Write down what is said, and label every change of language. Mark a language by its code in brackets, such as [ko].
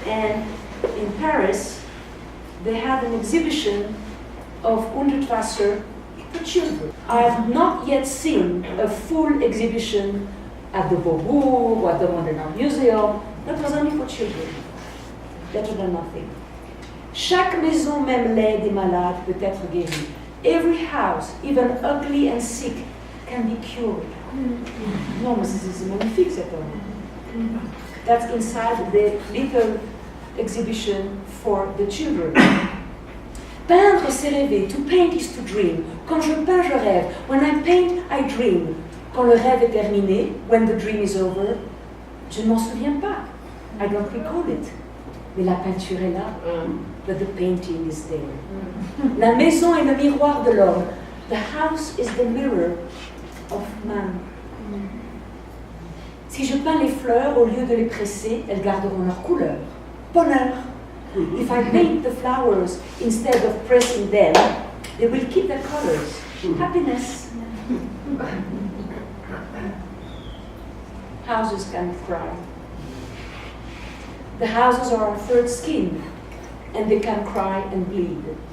[en] And in Paris, they had an exhibition of Hundertwasser for children. I have not yet seen a full exhibition at the Beaubourg or at the Modern Art Museum. That was only for children. Better than nothing. [fr] Chaque maison, même laide et malade, peut être guérie. [en] Every house, even ugly and sick, can be cured. [fr] Non, mais c'est magnifique cette œuvre. [en] That's inside the little exhibition for the children. [fr] Peindre, c'est rêver. [en] To paint is to dream. [fr] Quand je peins, je rêve. [en] When I paint, I dream. [fr] Quand le rêve est terminé, [en] when the dream is over, [fr] je ne m'en souviens pas. [en] I don't recall it. [fr] Mais la peinture est là. [en] But the painting is there. [fr] La maison est le miroir de l'homme. [en] The house is the mirror of man. [fr] Si je peins les fleurs, au lieu de les presser, elles garderont leur couleur. Bonheur. [en] If I paint the flowers instead of pressing them, they will keep their colors. Happiness. Houses can cry. The houses are our third skin, and they can cry and bleed.